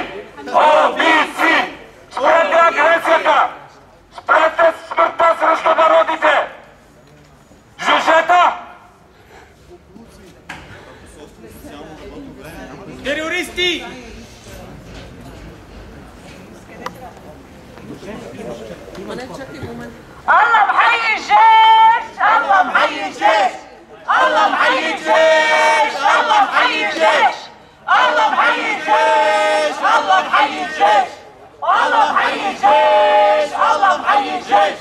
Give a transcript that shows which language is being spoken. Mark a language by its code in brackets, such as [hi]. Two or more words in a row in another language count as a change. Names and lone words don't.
[bg] Убийци! Спрете агресията! Спрете смъртта срещу народите! Жужета! Терористи! [ar] الله محيي الجيش، الله محيي الجيش، الله محيي الجيش، الله محيي الجيش، الله محيي الجيش، الله محيي الجيش، الله محيي الجيش، الله محيي الجيش،